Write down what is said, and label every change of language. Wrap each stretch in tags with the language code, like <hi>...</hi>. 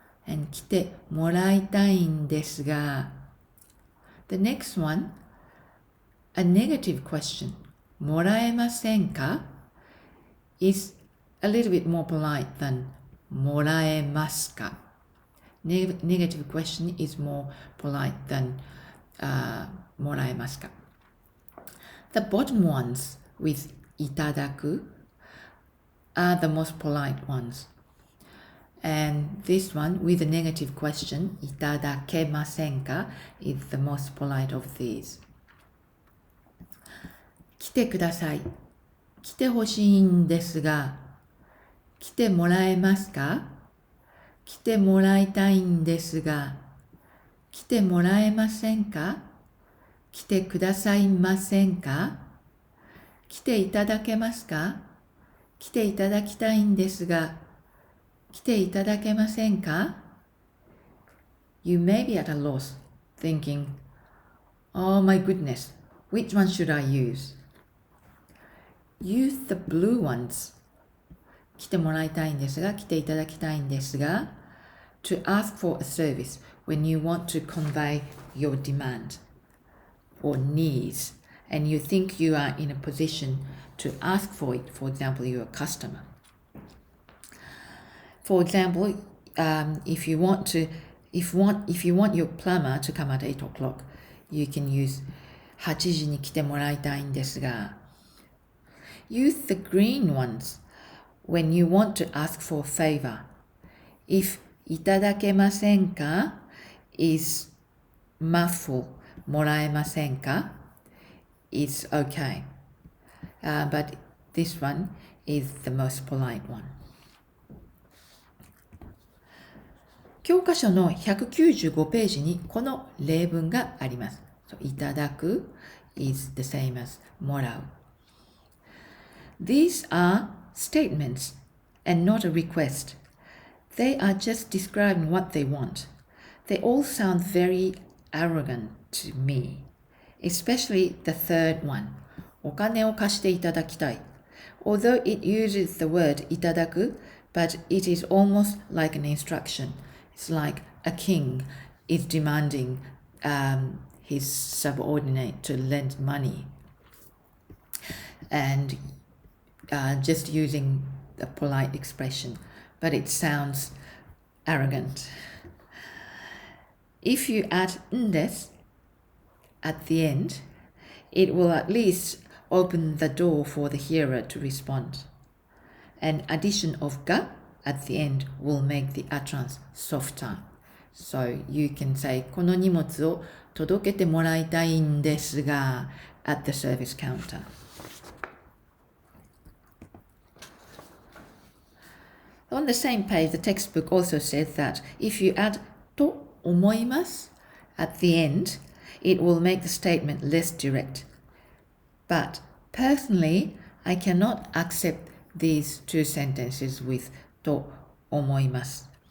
<ja>And 来てもらいたいんですが.</ja> <en>The next one, a negative question,</en> <ja>もらえませんか?</ja> <en>is a little bit more polite than</en> <ja>もらえますか?</ja> <en>Negative question is more polite than</en> <ja>もらえますか?</ja> <en>The bottom ones with いただく are the most polite ones. And this one with a negative question,</en> <ja>いただけませんか?</ja> <en>is the most polite of these.</en> <ja>来てください。来てほしいんですが、来てもらえますか? 来てもらいたいんですが、来てもらえませんか? 来てくださいませんか?来ていただけますか? 来ていただきたいんですが、来ていただけませんか?</ja> <en>You may be at a loss, thinking, oh my goodness, which one should I use? Use the blue ones.</en> <ja>来てもらいたいんですが、来ていただきたいんですが,</ja> <en>to ask for a service when you want to convey your demand or needs, and you think you are in a position to ask for it. For example, you're a customer. For example, if you want your plumber to come at 8 o'clock, you can use</en> <ja>8時に来てもらいたいんですが.</ja> <en>Use the green ones when you want to ask for a favor. If</en> <ja>いただけませんか</ja> <en>is mouthful,</en> <ja>もらえませんか</ja> <en>is okay. But this one is the most polite one.</en> <ja>教科書の195ページにこの例文があります。</ja> <en>いただく is the same as もらう。 These are statements and not a request. They are just describing what they want. They all sound very arrogant to me, especially the third one.</en> <ja>お金を貸していただきたい。</ja> <en>Although it uses the word いただく, but it is almost like an instruction. It's like a king is demanding his subordinate to lend money. And just using a polite expression, but it sounds arrogant. If you add んです at the end, it will at least open the door for the hearer to respond. An addition of が at the end will make the utterance softer. So you can say</en> <ja>この荷物を届けてもらいたいんですが</ja> <en>at the service counter. On the same page, the textbook also says that if you add</en> <ja>と思います</ja> <en>at the end, it will make the statement less direct. But personally, I cannot accept these two sentences with</en> <ja>と思います。</ja>